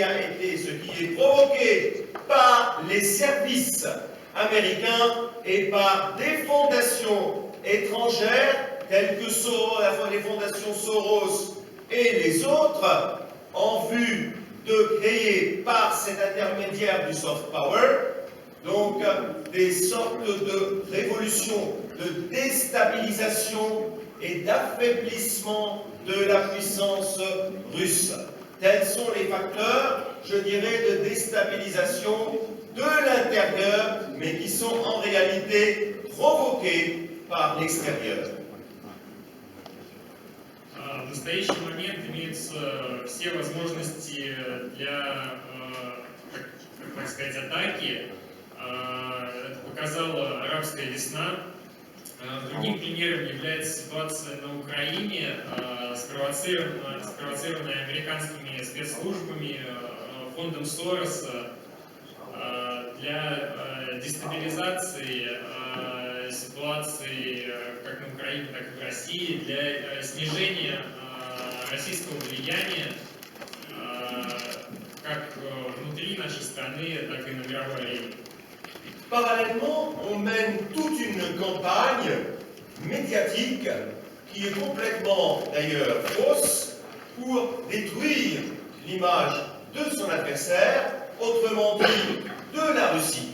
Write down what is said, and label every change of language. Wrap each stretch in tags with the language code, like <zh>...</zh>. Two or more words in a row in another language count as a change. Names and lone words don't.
<fr>est provoqué par les services américains et par des fondations étrangères telles que Soros, les fondations Soros et les autres, en vue de créer par cet intermédiaire du</fr> <en>soft power,</en> <fr>donc des sortes de révolutions, de déstabilisation et d'affaiblissement de la puissance russe. Tels sont les facteurs, je dirais, de déstabilisation de l'intérieur, mais qui sont en réalité provoqués par l'extérieur.</fr> <ru>В настоящий момент имеются все возможности для, так сказать, атаки. Это показала арабская весна. Другим примером является ситуация на Украине, спровоцированная американскими спецслужбами, фондом Сороса для дестабилизации ситуации как на Украине, так и в России, для снижения российского влияния как внутри нашей страны, так и на мировой арене.</ru> <fr>Parallèlement, on mène toute une campagne médiatique qui est complètement d'ailleurs fausse pour détruire l'image de son adversaire, autrement dit de la Russie.</fr>